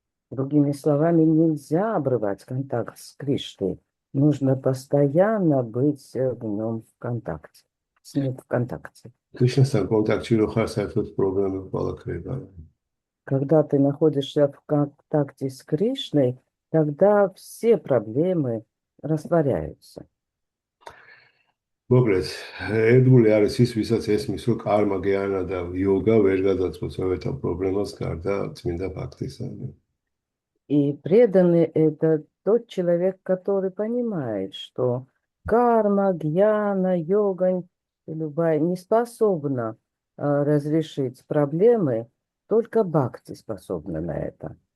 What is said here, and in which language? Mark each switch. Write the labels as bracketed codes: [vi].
[ru] Другими словами, нельзя обрывать контакт с Кришной. Нужно постоянно быть в нем в контакте, с ним в контакте. [ka] კრიშნასთან კონტაქტში რო ხარ, საერთოდ პრობლემები ყველა ქრება. [ru] Когда ты находишься в контакте с Кришной, тогда все проблемы растворяются. [ka] მოკლედ, ერთგული არის ის, ვისაც ესმის, რომ კარმა, გიანა და იოგა ვერ გადაწყვეტს ყოველთა პრობლემას გარდა წმინდა ფაქტისა. [ru] И преданный – это тот человек, который понимает, что карма, гьяна, йога, любая не способна разрешить проблемы, только бхакти способна на это.